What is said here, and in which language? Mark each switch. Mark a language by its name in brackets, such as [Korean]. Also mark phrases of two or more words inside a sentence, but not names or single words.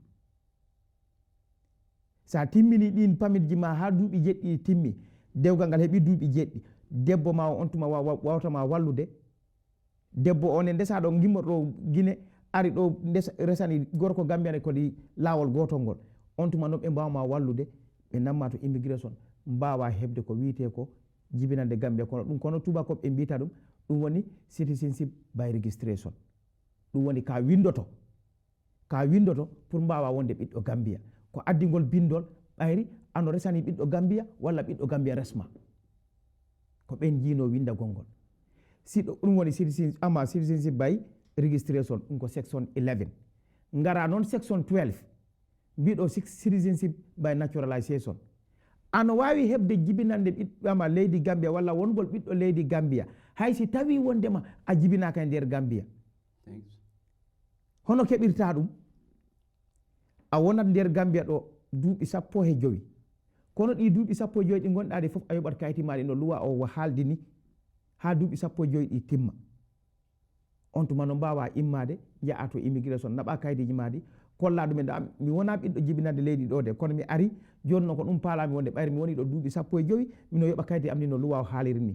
[Fula] Sa timmini ɗin permit ji ma ha duuɓi 7 timmi, dewgal ngal heeɓi duuɓi 7, debbo ma on tuma wawtama wallude, debbo on e ndesa ɗo gimmorɗo Guinée ari ɗo resani gorko Gambian kodi lawol gotol ngol, on tuma noon ɓe mbawma wallude, ɓe namma to immigration mbawa hebde ko wiyete ko jibinande Gambia, kono tubakoɓe ɓe mbita ɗum woni [English] citizenship by registration. [Fula] ɗum woni ka windoto pour mbawa wonde ɓiɗɗo Gambia, ko addingol bindol ɓayri ano resani ɓiɗɗo Gambia walla ɓiɗɗo Gambia resma, ko ɓen jino windagol ngol. ɗum woni [English] citizenship by registration, [Fula] ɗum ko section 11. Ngara noon section 12 mbiɗo [English] citizenship by naturalization, [Fula] ano wawi hebde jibinande ɓiɗɗama leydi Gambia walla wongol ɓiɗɗo leydi Gambia haysi tawi wondema a jibinaka e nder Gambia. Hono keɓirta ɗum, a wonat nder Gambia ɗo duuɓi 15, kono ɗi duuɓi 15 ɗi gonɗa ɗi fof a yoɓat kayiti maɗi no luwa o haaldi ni ha duuɓi 15 ɗi timma, on tuma no mbawa immade jaa to immigration naɓa kayitiji maɗi kolla ɗumen mi wona ɓiɗɗo jibinande leydi ɗo de, kono mi ari joni noon ko ɗum paalami wonde, ɓayri mi woni ɗo duuɓi 15 mino yoɓa kayiti am ni no luwa o haaliri ni.